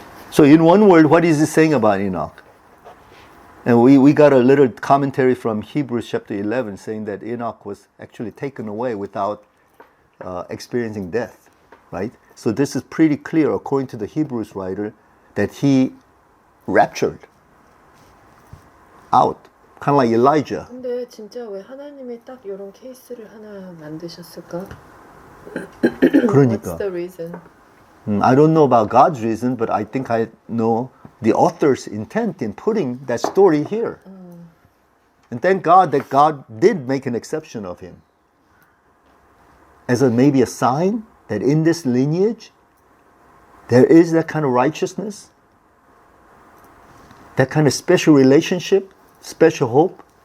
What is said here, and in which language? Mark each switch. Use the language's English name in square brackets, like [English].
[English] So in one word, what is he saying about Enoch? And we got a little commentary from Hebrews chapter 11 saying that Enoch was actually taken away without experiencing death, right? So this is pretty clear according to the Hebrews writer that he raptured out, kind of like Elijah. [Korean] 근데 진짜 왜 하나님이 딱 이런 케이스를 하나 만드셨을까? 그러니까. [English] What's the reason? I don't know about God's reason, but I think I know the author's intent in putting that story here. And thank God that God did make an exception of him. As maybe a sign that in this lineage, there is that kind of righteousness, that kind of special relationship, special hope.